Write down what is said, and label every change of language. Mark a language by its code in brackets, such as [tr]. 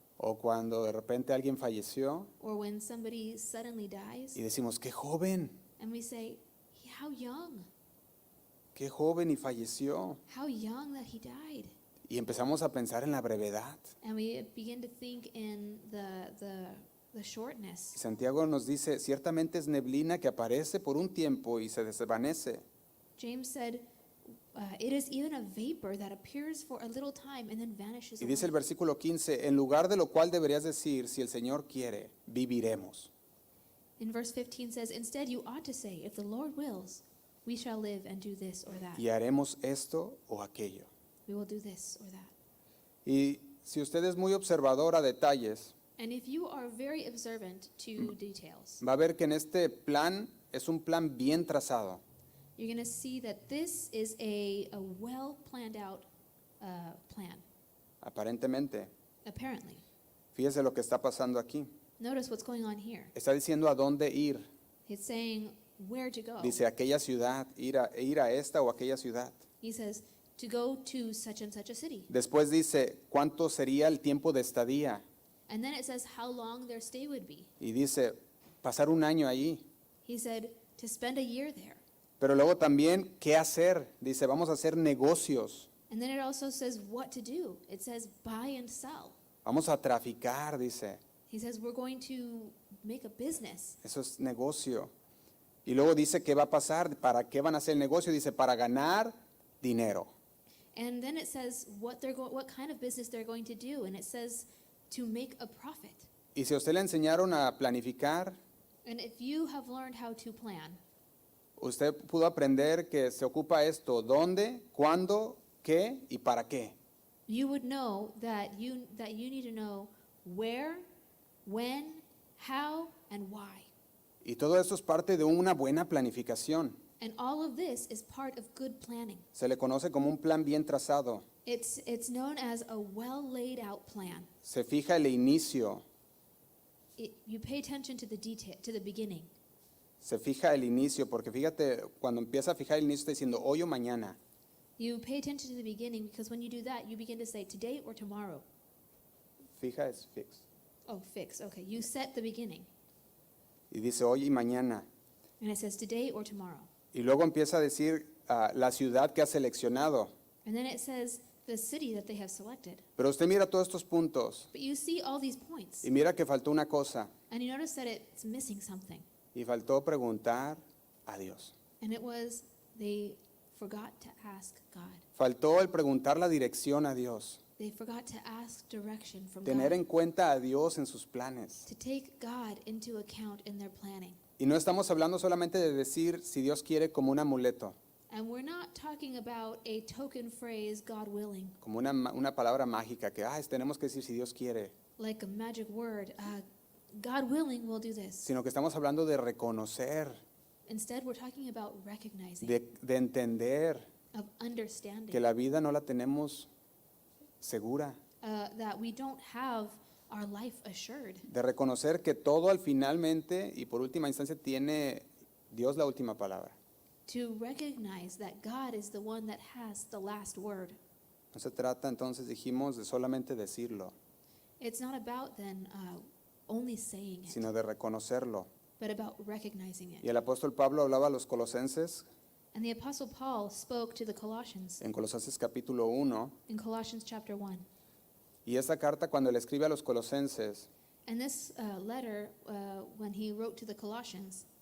[es] o cuando de repente alguien falleció [en] or when somebody suddenly dies [es] y decimos, qué joven [en] and we say, how [es] y falleció. [en] young that he died. [es] Y empezamos a pensar en la brevedad. [en] And we begin to think in the [es] Y [en] shortness. [es] Santiago nos dice, ciertamente es neblina que aparece por un tiempo y se desvanece. [en] James said, it is even a vapor that appears for a little time and then vanishes [es] Y dice el [en] away. [es] versículo 15, en lugar de lo cual deberías decir, si el Señor quiere, viviremos. [en] In verse 15 says, instead you ought to say, if the Lord wills, we shall live and do this or that. [es] Y haremos esto o aquello. [en] We will do this or that. [es] Y si usted es muy observador a detalles, [en] And if you are very observant to details, [es] va a ver que en este plan es un plan bien trazado. [en] you're going to see that this is a well planned out plan, [es] Aparentemente, [en] apparently. [es] fíjese lo que está pasando aquí. [en] Notice what's going on here. [es] Está diciendo a dónde ir. [en] It's saying where to go. [es] Dice aquella ciudad, ir a esta o aquella ciudad. [en] He says to go to such and such a city. [es] Después dice cuánto sería el tiempo de estadía. [en] And then it says how long their stay would be. [es] Y dice pasar un año allí. [en] He said to spend a year there. [es] Pero luego también qué hacer. Dice vamos a hacer negocios. [en] And then it also says what to do. It says buy and sell. [es] Vamos a traficar, dice. [en] He says we're going to make a business. [es] Eso es negocio. Y luego dice qué va a pasar, para qué van a hacer el negocio. Dice para ganar dinero. [en] And then it says what kind of business they're going to do. And it says to make a profit. [es] Y si a usted le enseñaron a planificar, [en] And if you have learned how to plan, [es] usted pudo aprender que se ocupa esto, dónde, cuándo, qué y para qué. [en] you would know that you need to know where, when, how, and why. [es] Y todo eso es parte de una buena planificación. [en] And all of this is part of good planning. [es] Se le conoce como un plan bien trazado. [en] It's known as a well laid out plan. [es] Se fija el inicio, [en] You pay attention to the detail, to the beginning. [es] se fija el inicio, porque fíjate, cuando empieza a fijar el inicio está diciendo hoy o mañana. [en] You pay attention to the beginning because when you do that, you begin to say today or tomorrow. [es] Fija es fix. [en] Oh, fix. Okay. You set the beginning. [es] Y dice hoy y mañana. [en] And it says today or tomorrow. [es] Y luego empieza a decir la ciudad que ha seleccionado. [en] And then it says the city that they have selected. [es] Pero usted mira todos estos puntos [en] But you see all these points. [es] y mira que faltó una cosa. [en] And you notice that it's missing something. [es] Y faltó preguntar a Dios. [en] And it was they forgot to ask God. [es] Faltó el preguntar la dirección a Dios. [en] They forgot to ask direction from [es] Tener [en] God. [es] en cuenta a Dios en sus planes. [en] To take God into account in their planning. [es] Y no estamos hablando solamente de decir si Dios quiere como un amuleto, [en] And we're not talking about a token phrase, God willing, [es] como una palabra mágica que tenemos que decir si Dios quiere, [en] like a magic word. God willing, we'll do this. [es] sino que estamos hablando de reconocer, [en] Instead, we're talking about recognizing, [es] de entender [en] of understanding, [es] que la vida no la tenemos segura, [en] that we don't have our life assured. [es] de reconocer que todo al finalmente y por última instancia tiene Dios la última palabra. [en] To recognize that God is the one that has the last word. [es] No se trata entonces, dijimos, de solamente decirlo, [en] It's not about then only saying it, [es] sino de reconocerlo. [en] but about recognizing [es] Y [en] it. [es] el apóstol Pablo hablaba a los colosenses, [en] And the Apostle Paul spoke to the Colossians [es] en Colosenses capítulo 1, [en] in Colossians chapter 1. [es] y esa carta cuando le escribe a los colosenses, [en] And this letter, when he wrote to the Colossians,